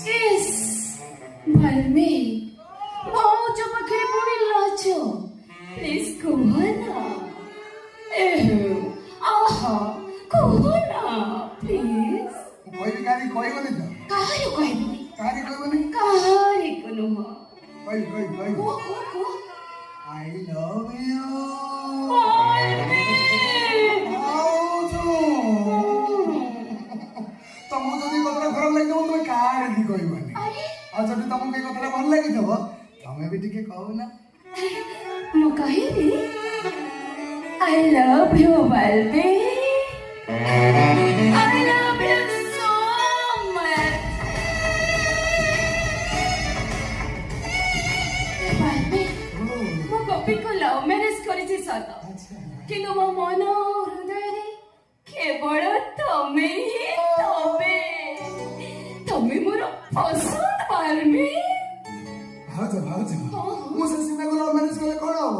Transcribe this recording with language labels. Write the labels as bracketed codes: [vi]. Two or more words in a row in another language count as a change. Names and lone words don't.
[or] ଇସ୍ ଭାଲ୍ମି ଭାଉଜ ପାଖରେ ପୁଣି ଲାଜ। ପ୍ଲିଜ୍ କୁହ ନା। ଆହା କୁହ ନା ପ୍ଲିଜ୍। କହିବି କାହାରି କହିବନି ତ? କାହାରି କହିବିନି। କାହାରି କହିବନି? କାହାରିକୁ ନୁହଁ। କହିବି କୁହ କୁହ କୁହ। [en] I love you। [or] ତମକୁ ଯଦି କଥାଟା ଖରାପ ଲାଗିଥିବ ତମେ କାହାରିକି କହିବନି। ଆଉ ଯଦି ତମକୁ ଏଇ କଥାଟା ଭଲ ଲାଗିଥିବ ତମେ ବି ଟିକେ କହୁନା। ମୁଁ କହିବି [en] I love you Valvi। I love you so much। [or] Valvi ମୁଁ ଗୋପୀକୁ [en] love marriage [or] କରିଛି ସତ, କିନ୍ତୁ ମୋ ମନ ହୃଦୟରେ କେବଳ ତମେ ହିଁ ତମେ ମୋର ପସନ୍ଦ ଭାଲ୍ମି। ଭାଉଜ ମୁଁ ସେ ସିନାକୁ [en] love marriage [or] କଲେ କଣ ହବ?